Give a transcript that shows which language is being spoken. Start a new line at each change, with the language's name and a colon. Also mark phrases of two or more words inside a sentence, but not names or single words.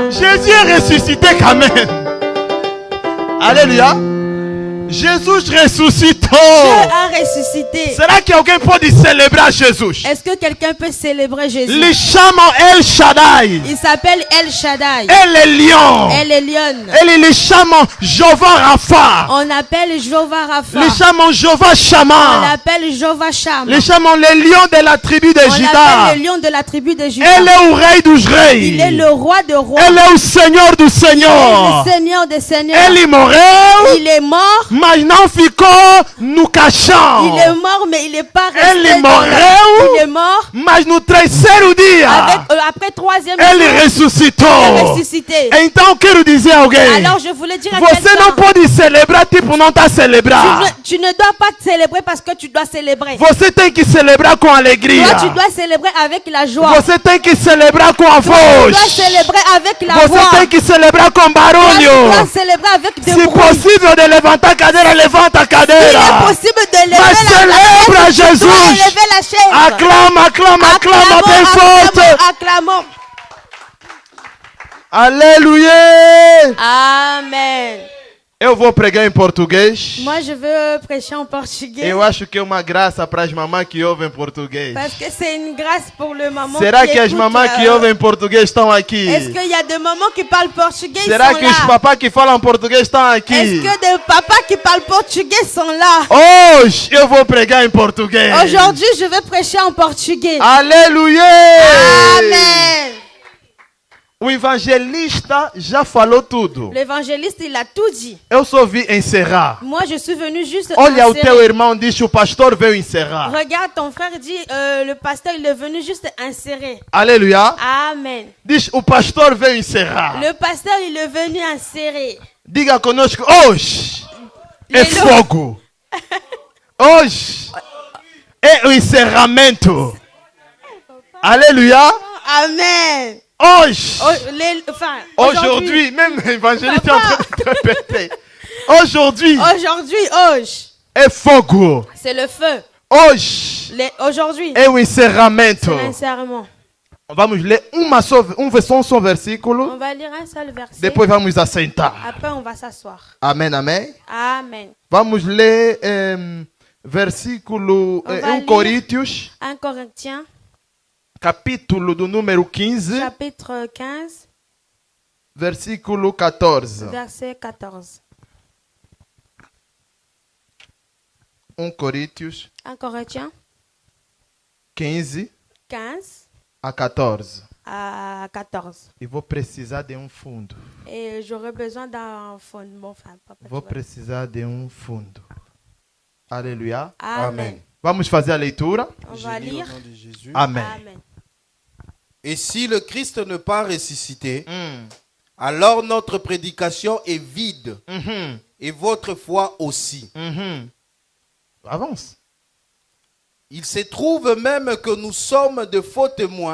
French: Jésus est ressuscité quand même. Alléluia. Jésus ressuscite. Dieu a ressuscité.
Portuguese: Será que alguém pode celebrar Jesus?
French: Est-ce que quelqu'un peut célébrer Jésus?
Portuguese: Lhe chamam El Shaddai.
French: Il s'appelle El Shaddai.
Portuguese: Ele é Lion.
French: Elle est lionne.
Portuguese: Ele lhe chamam Jeová Rafa.
French: On appelle Jehovah Rapha.
Portuguese: Lhe chamam Jeová
French: On
Portuguese: Shammah.
French: l'appelle Jehovah Shammah.
Portuguese: Lhe chamam
French: le Lion de la tribu de On Juda. l'appelle le lion de la tribu de Juda.
Portuguese: Ele é o Rei dos Reis.
French: Il est le roi de rois.
Portuguese: Ele é o Senhor dos
French: Il est
Portuguese: Senhores.
French: le Seigneur des seigneurs.
Portuguese: Ele morreu,
French: Il est mort.
Portuguese: mas não ficou no caixão.
French: Il est mort, mais il n'est pas resté.
Portuguese: Ele
French: dans
Portuguese: morreu.
French: Il est mort.
Portuguese: Mas no terceiro dia,
French: Après troisième
Portuguese: ele
French: jour, il est
Portuguese: ressuscitou.
French: ressuscité.
Portuguese: Então quero dizer a alguém,
French: Alors je voulais dire à
Portuguese: você não
French: quelqu'un,
Portuguese: pode celebrar tipo não está celebrar.
French: tu ne dois pas célébrer parce que tu dois célébrer.
Portuguese: Você tem que celebrar com alegria.
French: Toi, tu dois célébrer avec la joie.
Portuguese: Você tem que celebrar com a
French: Tu
Portuguese: voz.
French: dois célébrer avec la
Portuguese: Você
French: voix.
Portuguese: tem que celebrar com
French: Toi, tu dois
Portuguese: barulho.
French: célébrer avec des
Portuguese: Se
French: bruits.
Portuguese: possível de levantar a cadeira, levanta a
French: Il est
Portuguese: cadeira.
French: possible de lever
Portuguese: Mas
French: la
Portuguese: celebra
French: chaise. Tu dois
Portuguese: Jesus.
French: lever la chaise.
Portuguese: Aclama, aclama, aclama bem forte.
French: Acclamons.
Portuguese: Aleluia.
French: Amen.
Portuguese: Eu vou pregar em português.
French: Moi, je veux prêcher en portugais.
Portuguese: Eu acho que é uma graça para as mamães que ouvem português.
French: Parce que c'est une grâce pour le maman.
Portuguese: Será
French: qui
Portuguese: que as
French: écoute,
Portuguese: mamães que ouvem português estão aqui?
French: Est-ce qu'il y a des mamans qui parlent portugais? Ils
Portuguese: Será
French: sont
Portuguese: que os
French: là.
Portuguese: papás que falam português estão
French: Est-ce
Portuguese: aqui?
French: que des papas qui parlent portugais sont là?
Portuguese: Hoje eu vou pregar em português.
French: Aujourd'hui, je vais prêcher en portugais.
Portuguese: Aleluia!
French: Amen.
Portuguese: O evangelista já falou tudo.
French: L'évangéliste, il a tout dit.
Portuguese: Eu só vi encerrar.
French: Moi, je suis venu juste
Portuguese: Olha, o
French: insérer.
Portuguese: teu irmão disse, o pastor veio encerrar.
French: Regarde, ton frère dit, le pasteur, il est venu juste insérer.
Portuguese: Aleluia.
French: Amen.
Portuguese: Diz, o pastor veio encerrar.
French: Le pasteur, il est venu insérer.
Portuguese: Diga conosco, hoje é Aleluia. fogo. Hoje é o encerramento. Aleluia.
French: Amen.
Portuguese: Hoje.
French: Aujourd'hui, Aujourd'hui, même l'évangéliste est en train de répéter. Aujourd'hui
Portuguese: hoje, é fogo.
French: c'est le feu.
Portuguese: Hoje
French: Aujourd'hui,
Portuguese: é o encerramento.
French: c'est l'insèrement.
Portuguese: Vamos ler só versículo.
French: On va lire un seul verset.
Portuguese: Depois vamos assentar.
French: Après, on va s'asseoir.
Portuguese: Amém, amém.
French: Amen.
Portuguese: Vamos ler versículo
French: On va
Portuguese: 1
French: lire
Portuguese: Coríntios,
French: 1 Corinthiens,
Portuguese: capítulo do número 15,
French: chapitre 15,
Portuguese: versículo 14.
French: verset 14.
Portuguese: 1 Coríntios
French: 1 Corinthiens
Portuguese: 15
French: 15
Portuguese: a 14.
French: à 14.
Portuguese: E vou precisar de fundo.
French: Et j'aurais besoin d'un fondement. Enfin, papa,
Portuguese: Vou
French: tu vois.
Portuguese: precisar de fundo. Aleluia.
French: Amen.
Portuguese: Vamos fazer a leitura.
French: On Je va lis lire. au nom de Jésus.
Portuguese: Amém.
French: Amen. Et si le Christ n'est pas ressuscité, Hum. alors notre prédication est vide Uhum. et votre foi aussi. Uhum. Avance. Il se trouve même que nous sommes de faux témoins